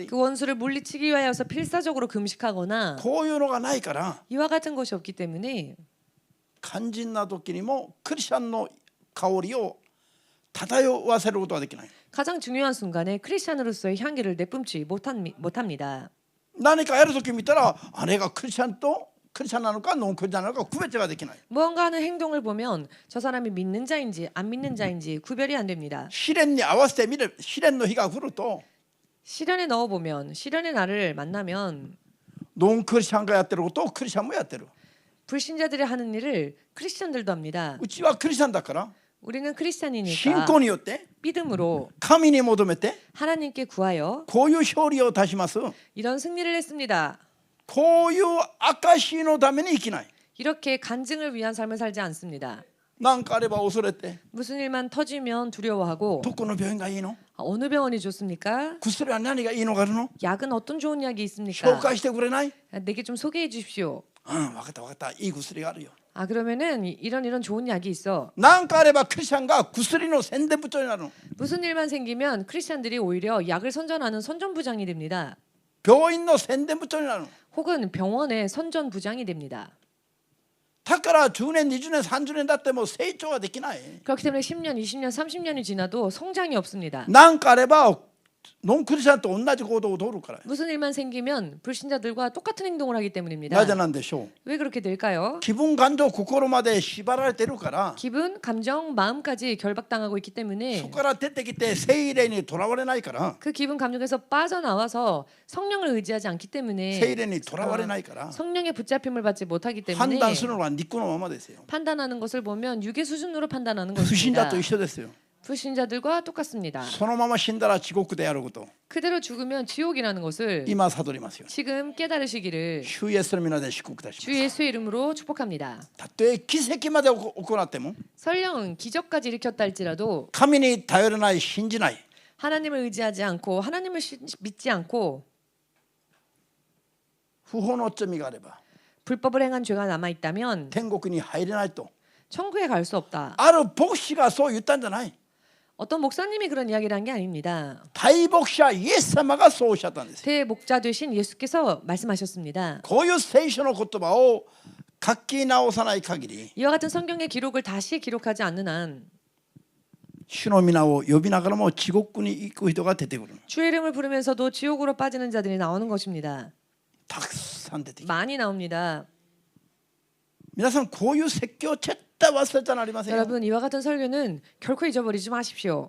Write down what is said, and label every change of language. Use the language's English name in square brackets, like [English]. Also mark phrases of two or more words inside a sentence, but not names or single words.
[Korean] 그 원수를 물리치기 위하여서 필사적으로 금식하거나 [Japanese] こういうのがないから [Korean] 이와 같은 것이 없기 때문에 [Japanese] 肝心な時にもクリスチャンの香りを漂わせることはできない。 [Korean] 가장 중요한 순간에 크리스찬으로서의 향기를 내뿜지 못합니다. [Japanese] 何かやる時見たらあれがクリスチャンとクリスチャンなのかノンクリスチャンなのか区別ができない。 [Korean] 무언가 하는 행동을 보면 저 사람이 믿는 자인지 안 믿는 자인지 구별이 안 됩니다. [Japanese] 試練に合わせてみる。試練の日が来ると [Korean] 시련에 넣어보면 시련의 날을 만나면 [Japanese] ノンクリスチャンがやってることをクリスチャンもやってる。 [Korean] 불신자들이 하는 일을 크리스찬들도 합니다. [Japanese] うちはクリスチャンだから [Korean] 우리는 [Japanese] 信 [Korean] 크리스찬이니까 [Japanese] 仰によって [Korean] 믿음으로 [Japanese] 神に求めて [Korean] 하나님께 구하여 [Japanese] こういう勝利を出します。 [Korean] 이런 승리를 했습니다. [Japanese] こういう証のために生きない。 [Korean] 이렇게 간증을 위한 삶을 살지 않습니다. [Japanese] 何かあれば恐れて [Korean] 무슨 일만 터지면 두려워하고 [Japanese] どこの病院がいいの？ [Korean] 어느 병원이 좋습니까? [Japanese] 薬は何がいいのがあるの？ [Korean] 약은 어떤 좋은 약이 [Japanese] 紹 [Korean] 있습니까? [Japanese] 介してくれない？ [Korean] 내게 좀 소개해 주십시오. [Japanese] 分かった分かった。いい薬があるよ。 [Korean] 아 그러면은 이런 좋은 약이 있어. [Japanese] 何かあればクリスチャンが薬の宣伝部長になるの。 [Korean] 무슨 일만 생기면 크리스찬들이 오히려 약을 선전하는 선전부장이 됩니다. [Japanese] 病院の宣伝部長になるの。 [Korean] 혹은 병원의 선전부장이 됩니다. [Japanese] だから10年20年30年だっても成長ができない。 [Korean] 그렇기 때문에 10년, 20년, 30년이 지나도 성장이 없습니다. [Japanese] 何かあればノンクリスチャンと同じ行動を取るから。 [Korean] 무슨 일만 생기면 불신자들과 똑같은 행동을 하기 때문입니다. [Japanese] なぜなんでしょう。 [Korean] 왜 그렇게 될까요? [Japanese] 気分感情心まで縛られてるから。 [Korean] 기분, 감정, 마음까지 결박당하고 있기 [Japanese] そ [Korean] 때문에 [Japanese] こから出てきて聖霊にとらわれないから。 [Korean] 그 기분, 감정에서 빠져나와서 성령을 의지하지 않기 [Japanese] 聖 [Korean] 때문에 [Japanese] 霊にとらわれないから。 [Korean] 성령의 붙잡힘을 받지 못하기 [Japanese] 判 [Korean] 때문에 [Japanese] 断するのは肉のままですよ。 [Korean] 판단하는 것을 보면 육의 수준으로 판단하는 [Japanese] 不信だ [Korean] 것입니다. [Japanese] と一緒ですよ。 [Korean] 불신자들과 똑같습니다. [Japanese] そのまま死んだら地獄であること [Korean] 그대로 죽으면 지옥이라는 것을 [Japanese] 今悟りますよ [Korean] 지금 깨달으시기를 [Japanese] 主イエスの皆で祝福いたし [Korean] 주 [Japanese] ます [Korean] 예수의 이름으로 축복합니다. [Japanese] たとえ奇跡まで行っても [Korean] 설령 기적까지 일으켰다 할지라도 [Japanese] 神に頼らない信じない [Korean] 하나님을 의지하지 않고 하나님을 믿지 않고 [Japanese] 不法の罪があれば [Korean] 불법을 행한 죄가 남아 있다면 [Japanese] 天国に入れないと [Korean] 천국에 갈 수 없다. [Japanese] ある牧師がそう言ったんじゃない [Korean] 어떤 목사님이 그런 이야기를 한 게 아닙니다. [Japanese] 大牧者イエス様がそうおっしゃったんですよ [Korean] 대목자 되신 예수께서 말씀하셨습니다. [Japanese] こういう聖書の言葉を書き直さない限り [Korean] 이와 같은 성경의 기록을 다시 기록하지 않는 한 [Japanese] 主の皆を呼びながらも地獄に行く人が出てくる [Korean] 주의 이름을 부르면서도 지옥으로 빠지는 자들이 나오는 것입니다. [Japanese] たくさん出てきて [Korean] 많이 나옵니다. [Japanese] 皆さんこういう説教絶対忘れちゃなりませんよ [Korean] 여러분 이와 같은 설교는 결코 잊어버리지 마십시오.